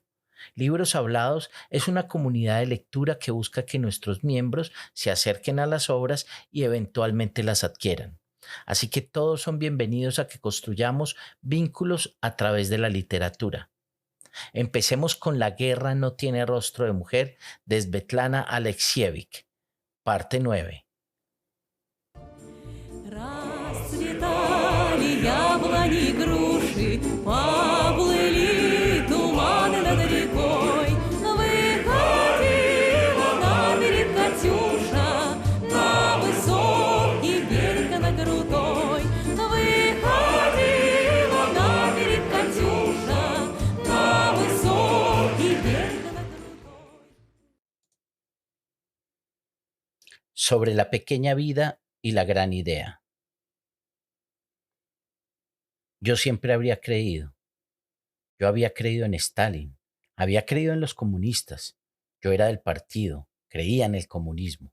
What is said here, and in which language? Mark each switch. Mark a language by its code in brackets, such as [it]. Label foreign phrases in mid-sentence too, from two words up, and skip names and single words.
[es] Libros Hablados es una comunidad de lectura que busca que nuestros miembros se acerquen a las obras y eventualmente las adquieran. Así que todos son bienvenidos a que construyamos vínculos a través de la literatura. Empecemos con La guerra no tiene rostro de mujer de Svetlana Alexievich, parte 9. [ru] Расцветали яблони, груши, поплыли туманы над рекой. Выходила на берег Катюша, на высокий берег на крутой. Выходила на берег Катюша, на высокий берег на крутой. [es] Sobre la pequeña vida y la gran idea. Yo siempre habría creído. Yo había creído en Stalin, había creído en los comunistas. Yo era del partido, creía en el comunismo.